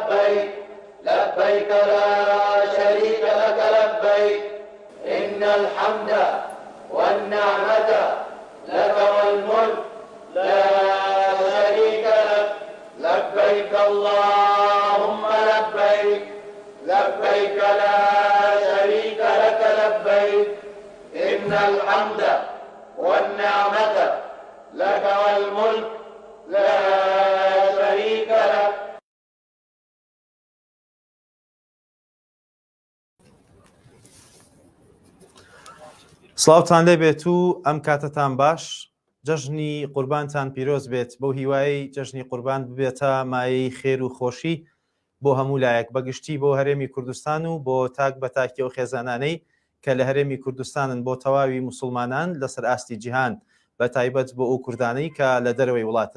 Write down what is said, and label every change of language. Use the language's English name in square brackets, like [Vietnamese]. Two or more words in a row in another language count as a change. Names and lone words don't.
[Arabic] لبيك لبيك لا شريك لك لبيك إن الحمد والنعمة لك والملك لا شريك لك لبيك اللهم لبيك لبيك لا شريك لك لبيك إن الحمد والنعمة لك والملك لا شريك لك. [Central Kurdish] سڵاوتان لێبێت و ئەم کاتتان باش، جەژنی قوربانتان پیرۆز بێت، بەو هیوایی جەژنی قوربان ببێتە مایەی خێر و خۆشی بۆ هەموو لایەک، بەگشتی بۆ هەرێمی کوردستان و بۆ تاک بە تاکی و خێزانانەی کە لە هەرێمی کوردستانن، بۆ تەواوی موسڵمانان لەسەر ئاستی جیهان، بە تایبەت بۆ ئەو کوردانەی کە لە دەرەوەی وڵاتن.